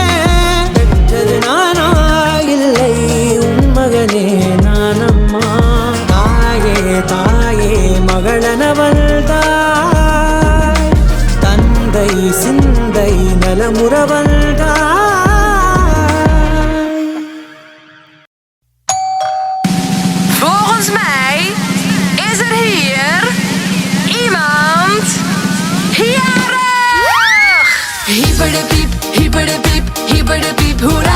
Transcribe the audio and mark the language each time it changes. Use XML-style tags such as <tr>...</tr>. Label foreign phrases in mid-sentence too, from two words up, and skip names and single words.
<ta>பெற்றது நானா இல்லை உன் மகனே நானம்மா. தாயே தாயே மகளனவள்தாய், தந்தை சிந்தை நலமுறவள்தாய்.</ta> <nl>Volgens mij is er hier iemand jarig. Hyper de piep, hyper de piep, hyper de piep, hoera.</nl>